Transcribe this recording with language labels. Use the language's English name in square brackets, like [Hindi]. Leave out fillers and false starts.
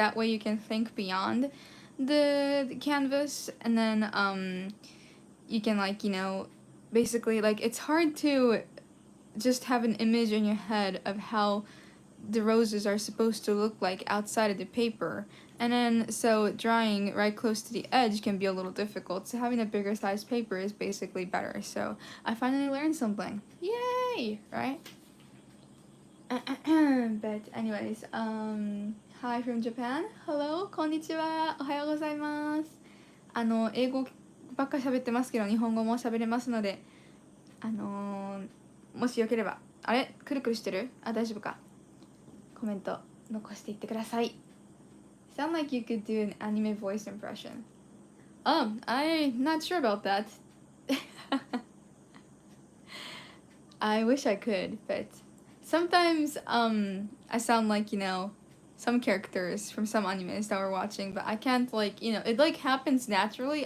[English] That way you can think beyond the canvas, and then you can, like, you know, basically, like, it's hard to just have an image in your head of how the roses are supposed to look like outside of the paper. And then, so drawing right close to the edge can be a little difficult, so having a bigger size paper is basically better. So I finally learned something. Yay! Right? But anyways, hi from Japan. Hello, [Japanese] こんにちは。おはようございます。英語ばっかり喋ってますけど、日本語も喋れますので、もしよければ、あれくるくるしてる？あ、大丈夫か。コメント残していってください。 [English] Sound like you could do an anime voice impression. I'm not sure about that. I wish I could, but sometimes I sound like, you know, some characters from some animes that we're watching, but I can't, like, you know, it like happens naturally.